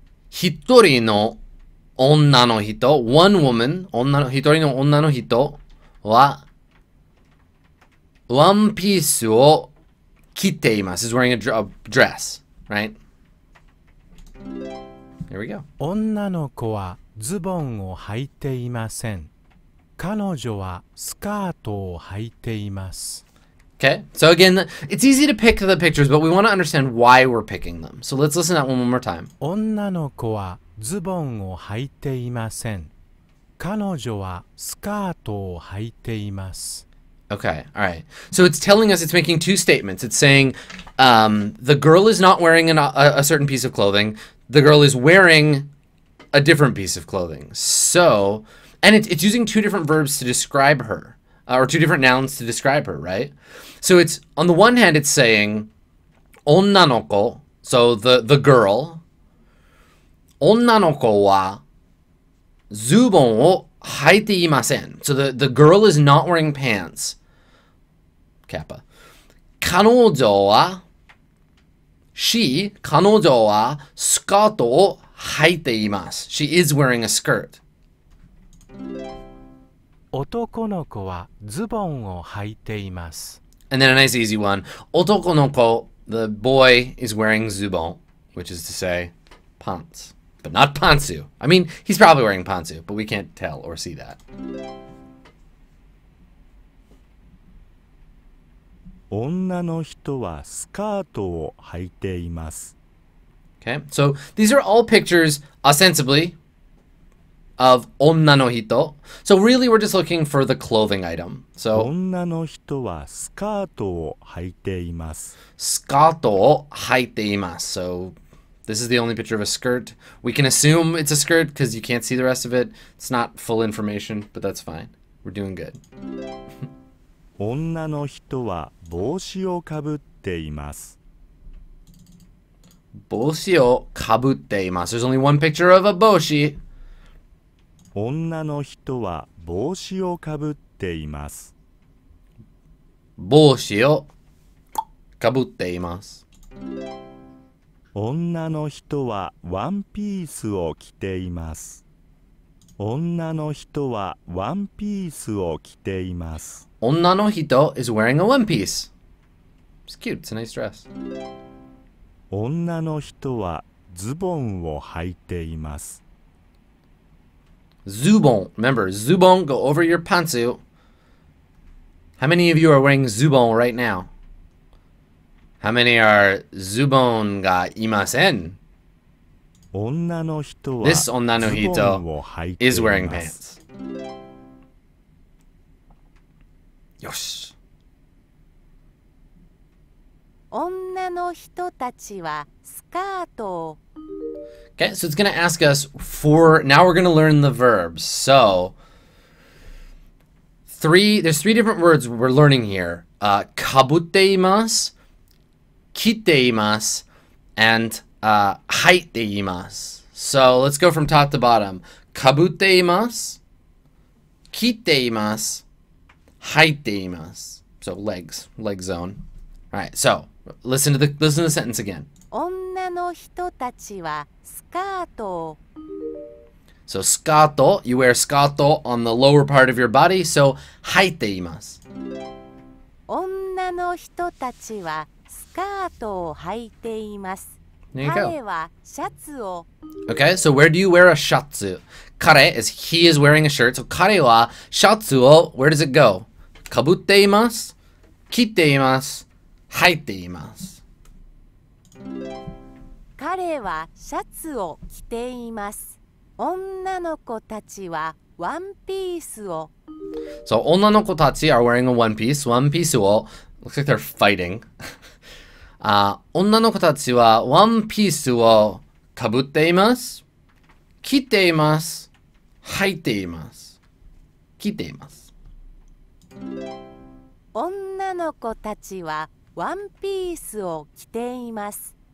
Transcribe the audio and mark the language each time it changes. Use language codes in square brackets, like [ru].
[ja] 1人の女の人 [en] One woman [ja] 1人の女の人はワンピースを着ています [en] is wearing a dress, right? Here we go. [ja] 女の子はズボンを履いていません。彼女はスカートを履いています。 [en] Okay, so again, it's easy to pick the pictures, but we want to understand why we're picking them. So let's listen to that one more time. [ja] 女の子はズボンを履いていません。彼女はスカートを履いています。 [en] Okay, all right. So it's telling us, it's making two statements. It's saying the girl is not wearing a certain piece of clothing. The girl is wearing a different piece of clothing. So, and it's using two different verbs to describe her, or two different nouns to describe her, right? So it's, on the one hand, it's saying, onnanoko, so the girl, [ja] onnanoko wa zubon o haite imasen. [en] So the girl is not wearing pants. [ja] Kappa. Kanojo wa, [en] she, [ja] kanojo wa skato o haite imasu. [en] She is wearing a skirt. [ja] 男の子はズボンを履いています。 [en] And then a nice easy one. [ja] Otoko no ko, [en] the boy is wearing zubon, which is to say pants. But not pantsu. I mean, he's probably wearing pantsu, but we can't tell or see that. [ja] 女の人はスカートを履いています。 [en] Okay, so these are all pictures, ostensibly, of [ja] onna no hito. [en] So really, we're just looking for the clothing item. So [ja] 女の人はスカートを履いています。 skato o haite imasu. [en] So this is the only picture of a skirt. We can assume it's a skirt because you can't see the rest of it. It's not full information, but that's fine. We're doing good. [ja] 女の人は帽子をかぶっています。 Boshi o kabutte imasu. [en] There's only one picture of a boshi. [ja] 女の人は帽子をかぶっています。 Boshi o kabutte imasu. 女の人はワンピースを着ています。女の人はワンピースを着ています。 Onna no hito [en] is wearing a one piece. It's cute. It's a nice dress. [ja] 女の人はズボンを履いています。 [en] Zubon. Remember, zubon, go over your pantsu. How many of you are wearing zubon right now? How many are [ja] zubon ga imasen? 女の人は [en] This [ja] ズ onna no ボン hito を履いてい [en] is wearing [ja] ます。 [en] pants. [ja] Yosh. 女の人たちはスカートを [en] Okay, so it's going to ask us for, now we're going to learn the verbs. So, there's 3 different words we're learning here. [ja] Kabutte imasu, kite imasu, and haite imasu. [en] So, let's go from top to bottom. [ja] Kabutte imasu, kite imasu, haite imasu. [en] So, leg zone. All right, so, listen to the sentence again. [ja] 女の人たちはスカートを [en] So skato, you wear skato on the lower part of your body, so [ja] haite imasu. 女の人たちはスカートを履いています。 [en] There you [ja] 彼 [en] go. [ja] はシャツを [en] Okay, so where do you wear a shatsu? Kare is he is wearing a shirt, so [ja] kare wa shatsu o, [en] where does it go? [ja] Kabutte imasu, kite imasu, haite imasu. 彼はシャツを着ています。女の子たちはワンピースを [en] So [ja] 女の子たち [en] are wearing a one piece. One piece を looks like they're fighting. [ja] 女の子たちはワンピースをかぶっています。着ています。履いています。着ています。女の子たちはワンピースを着ています。